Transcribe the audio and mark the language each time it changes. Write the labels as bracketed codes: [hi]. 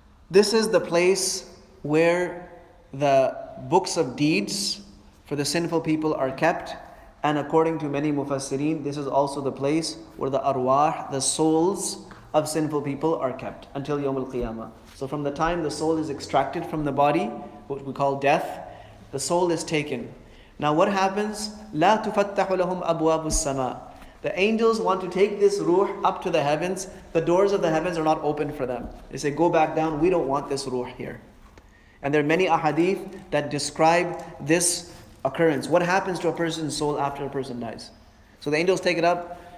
[en] This is the place where the books of deeds for the sinful people are kept. And according to many mufassirin, this is also the place where the arwah, the souls of sinful people are kept until Yawm al-Qiyamah. So from the time the soul is extracted from the body, what we call death, the soul is taken. Now what happens? [ar] لا تفتح لهم أبواب السماء. [en] The angels want to take this ruh up to the heavens. The doors of the heavens are not open for them. They say, go back down, we don't want this ruh here. And there are many ahadith that describe this occurrence. What happens to a person's soul after a person dies? So the angels take it up.